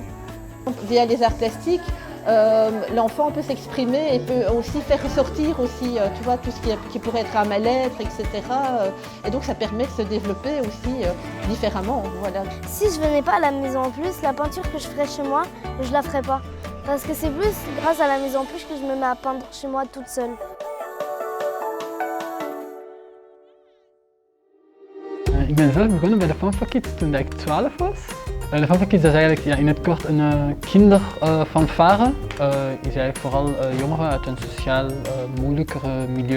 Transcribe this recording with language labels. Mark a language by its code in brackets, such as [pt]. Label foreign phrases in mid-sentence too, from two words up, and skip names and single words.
[fr] Via les arts plastiques, l'enfant peut s'exprimer et peut aussi faire ressortir aussi, tu vois, tout ce qui pourrait être un mal-être, etc. Et donc ça permet de se développer aussi différemment. Voilà. Si je venais pas à la Maison en Plus, la peinture que je ferais chez moi, je la ferais pas. Parce que c'est plus grâce à la Maison en Plus que je me mets à peindre chez moi toute seule. [nl] Ik ben zelf begonnen bij de Fanfakids toen ik 12 was. De Fanfakids is eigenlijk in het kort een kinderfanfare. Is eigenlijk vooral jongeren uit een sociaal moeilijker milieu.